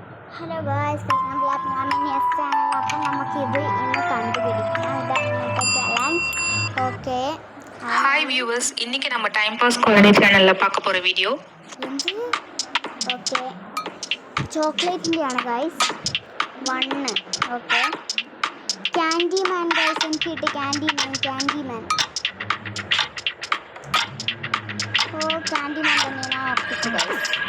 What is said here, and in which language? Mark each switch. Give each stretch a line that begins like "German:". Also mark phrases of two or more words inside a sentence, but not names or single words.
English: hello guys, welcome back
Malayalam: നെസ് ചാനൽ. അപ്പം നമുക്കിത് ഇന്ന് കണ്ടുപിടിക്കാം. ഇതാണ് ഇന്നത്തെ ചലഞ്ച്.
Tamil: ஓகே
English: hi viewers,
Tamil: இன்னைக்கு நம்ம டைம் பாஸ் காலனி சேனல்ல பார்க்க போற வீடியோ
Malayalam: ഓക്കെ ചോക്ലേറ്റിൻ്റെ ആണ് ഗായ്സ്. 1. ഓക്കെ ക്യാൻഡി മാൻ ഗായ്സ്, എനിക്ക് കിട്ടി ക്യാൻഡി മാൻ. ക്യാൻഡി മാൻ തന്നെ ഞാൻ ഉറപ്പിച്ചു ഗായ്സ്.